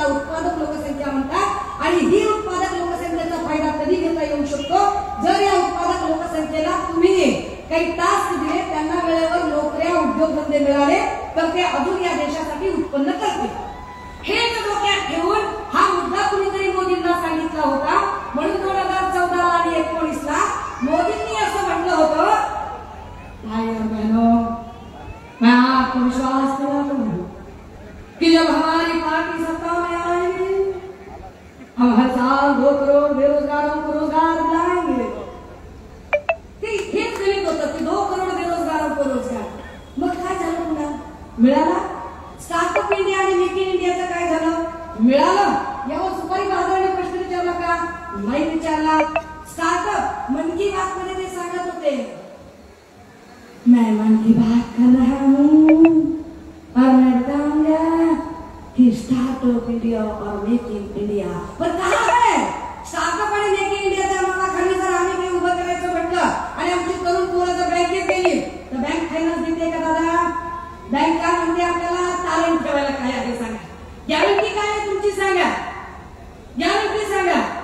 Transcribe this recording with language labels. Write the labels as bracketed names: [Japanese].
[Marathi] याला उत्पादक लोकसंख्या म्हणतात. आणि ही उत्पादक लोकसंख्येचा फायदा कधी घेता येऊ शकतो? जर या उत्पादक लोकसंख्येला तुम्ही काही टास्क दिले, त्यांना वेळेवर नोकऱ्या, उद्योगधंदे मिळाले, तर ते अजून या देशासाठी उत्पन्न करतील. हेच डोक्यात ठेवून हा मुद्दा कुणीतरी मोदींना सांगितला होता. म्हणून 2014 आणि 19 ला मोदींनी असं म्हटलं होतं, [Hindi] भाई और बहनों, मैं आपको विश्वास दिलाता हूं कि जब हमारी पार्टी सत्ता में आएगी, हम हर साल 2 करोड़ बेरोजगारों को रोजगार दिलाएंगे. [Marathi] हेच गणित होतं की [Hindi] 2 करोड़ बेरोजगारों को रोजगार. [Marathi] मग काय झालं? पुन्हा मिळाला. स्टार्टअप इंडिया आणि मेक इन इंडियाचं काय झालं? मिळालं. यावर सुपारी बहादुरांनी प्रश्न विचारला का? नाही विचारला. [Hindi] स्टार्टअप मन की बात [Marathi] मध्ये ते सांगत होते, [Hindi] मैं मन की बात कर रहा हूं और मैं बताऊंगा कि स्टार्टअप इंडिया और मेक इन इंडिया पर कहां है? [Marathi] स्टार्टअप आणि मेक इन इंडियाच्या नावाखाली जर आम्ही काही उभं करायचं म्हटलं आणि आमची तरुण पोरं जर बँकेत गेली तर बँक फायनान्स देते का दादा? बँक काय म्हणते आपल्याला? तारण ठेवायला काय आहे सांगा. गॅरंटी काय आहे तुमची सांगा. गॅरंटी सांगा.